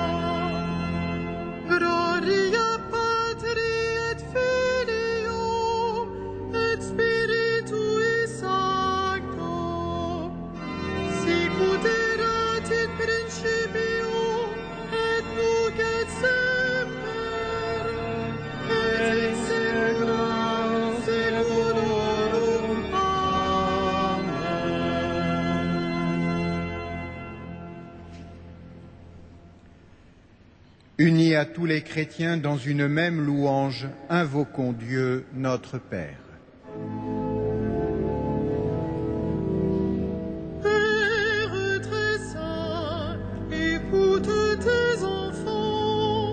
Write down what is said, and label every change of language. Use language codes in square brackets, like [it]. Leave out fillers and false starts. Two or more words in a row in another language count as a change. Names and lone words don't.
[la] Gloria Patri et Filio et Spiritui Sancto, sicut erat in principio et nunc et semper, et in saecula saeculorum. Amen. [fr] Unis à tous les chrétiens dans une même louange, invoquons Dieu notre Père. Père très saint, écoute tes enfants.